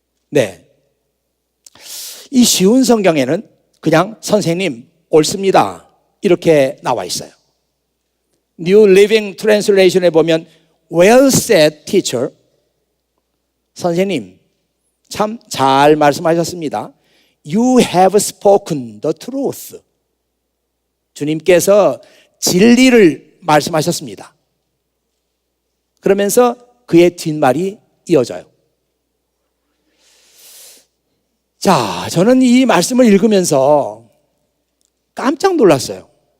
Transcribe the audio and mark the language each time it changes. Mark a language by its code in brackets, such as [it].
[ko] 네, 이 쉬운 성경에는 그냥 선생님 옳습니다 이렇게 나와 있어요. [en] New Living Translation에 [ko] 보면 [en] Well said, teacher. [ko] 선생님 참 잘 말씀하셨습니다. [en] You have spoken the truth. [ko] 주님께서 진리를 말씀하셨습니다. 그러면서 그의 뒷말이 이어져요. 자, 저는 이 말씀을 읽으면서 깜짝 놀랐어요.